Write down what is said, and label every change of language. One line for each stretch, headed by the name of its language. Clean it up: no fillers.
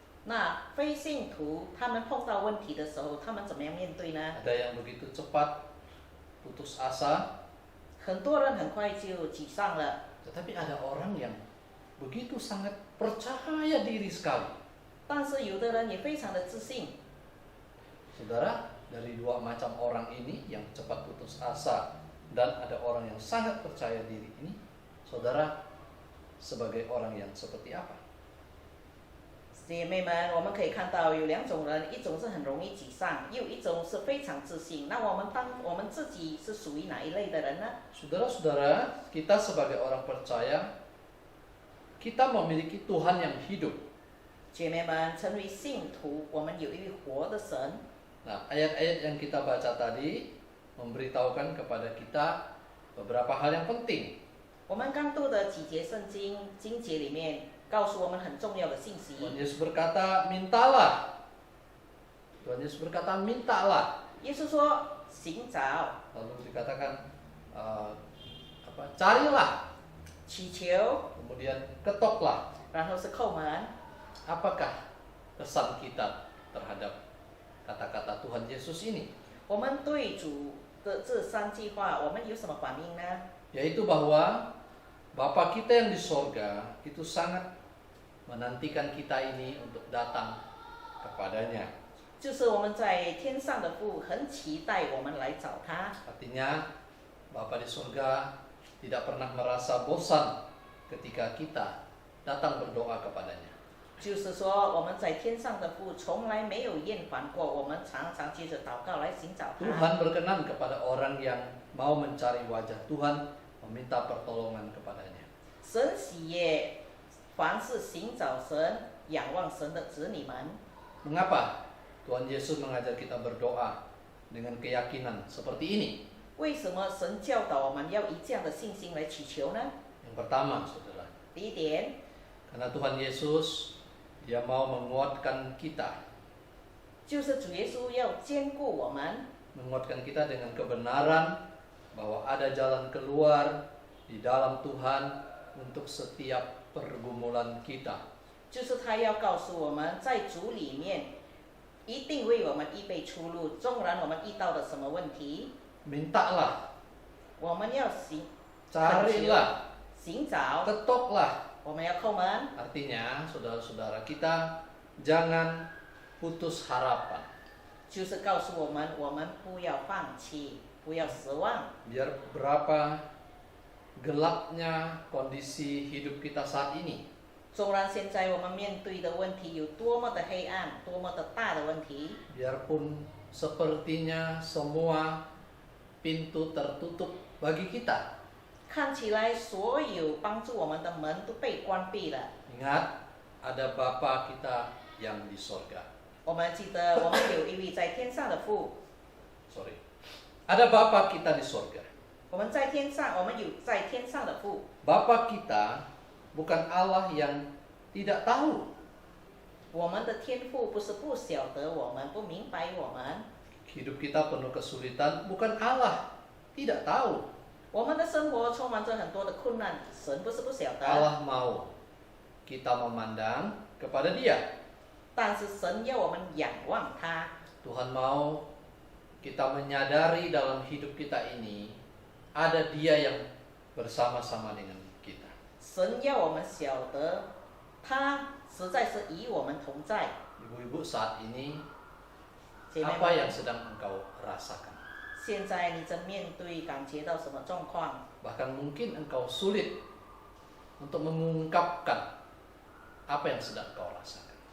Chinese: 那非信徒他们碰到问题的时候，他们怎么样面对呢？
Indonesian: Ada yang begitu cepat putus asa,
Chinese: 很多人很快就沮丧了，
Indonesian: tetapi ada orang yang begitu sangat percaya diri sekali.
Chinese: 但是有的人也非常的自信。
Indonesian: Saudara, dari dua macam orang ini yang cepat putus asa dan ada orang yang sangat percaya diri ini, saudara sebagai orang yang seperti apa?
Chinese: 姐妹们，我们可以看到有两种人，一种是很容易沮丧，又一种是非常自信。那我们自己是属于哪一类的人呢？
Indonesian: Saudara-saudara, kita sebagai orang percaya, kita memiliki Tuhan yang hidup.
Chinese: 姐妹们，成为信徒，我们有一位活的神。
Indonesian: Nah, ayat-ayat yang kita baca tadi memberitahukan kepada kita beberapa hal yang penting.
Chinese: 我们刚读的几节圣经经节里面，告诉我们很重要的信息。
Indonesian: Tuhan Yesus berkata, mintalah. Tuhan Yesus berkata, mintalah.
Chinese: 耶稣说：“寻找、
Indonesian: Lalu dikatakan, carilah.
Chinese: 祈求，
Indonesian: Kemudian ketoklah.
Chinese: 然后是叩门。”
Indonesian: Apakah kesan kita terhadap kata-kata Tuhan Yesus ini?
Chinese: 我们对主的这3句话，我们有什么反应呢？
Indonesian: Yaitu bahwa Bapa kita yang di sorga itu sangat menantikan kita ini untuk datang kepadanya.
Chinese: 就是我们在天上的父很期待我们来找他。
Indonesian: Artinya Bapa di sorga tidak pernah merasa bosan ketika kita datang berdoa kepadanya.
Chinese: 就是说，我们在天上的父从来没有厌烦过，我们常常借着祷告来寻找他。
Indonesian: Tuhan berkenan kepada orang yang mau mencari wajah Tuhan, meminta pertolongan kepadanya.
Chinese: 神喜悦凡是寻找神、仰望神的子女们。
Indonesian: Mengapa Tuhan Yesus mengajar kita berdoa dengan keyakinan seperti ini?
Chinese: 为什么神教导我们要以这样的信心来祈求呢？
Indonesian: Yang pertama, saudara,
Chinese: 第一点，
Indonesian: karena Tuhan Yesus Dia mau menguatkan kita,
Chinese: 就是主耶稣要坚固我们，
Indonesian: menguatkan kita dengan kebenaran bahwa ada jalan keluar di dalam Tuhan untuk setiap pergumulan kita.
Chinese: 就是他要告诉我们，在主里面一定为我们预备出路，纵然我们遇到了什么问题，
Indonesian: Mintalah,
Chinese: 我们要
Indonesian: carilah,
Chinese: 寻找，
Indonesian: ketoklah.
Chinese: 我们要叩门。
Indonesian: Artinya, saudara-saudara kita jangan putus harapan.
Chinese: 就是告诉我们，我们不要放弃，不要失望。
Indonesian: Biar berapa gelapnya kondisi hidup kita saat ini,
Chinese: 纵然现在我们面对的问题有多么的黑暗，多么的大的问题，
Indonesian: biarpun sepertinya semua pintu tertutup bagi kita.
Chinese: 看起来所有帮助我们的门都被关闭了。
Indonesian: Ingat, ada Bapa kita yang di sorga.
Chinese: 我们记得，我们有一位在天上的父，
Indonesian: Sorry. Ada Bapa kita di sorga.
Chinese: 我们在天上，我们有在天上的父。
Indonesian: Bapa kita bukan Allah yang tidak tahu.
Chinese: 我们的天父不是不晓得我们，不明白我们。
Indonesian: Hidup kita penuh kesulitan, bukan Allah tidak tahu.
Chinese: 我们的生活充满着很多的困难，神不是不晓得。
Indonesian: Allah mau kita memandang kepada Dia.
Chinese: 但是神要我们仰望他，
Indonesian: Tuhan mau kita menyadari dalam hidup kita ini ada Dia yang bersama-sama dengan kita.
Chinese: 神要我们晓得他实在是与我们同在。
Indonesian: Ibu-ibu, saat ini
Chinese: 姐妹
Indonesian: apa
Chinese: 们，
Indonesian: yang sedang engkau rasakan?
Chinese: 现在你正面对感觉到什么状况？
Indonesian: Bahkan mungkin engkau sulit untuk mengungkapkan apa yang sedang engkau rasakan.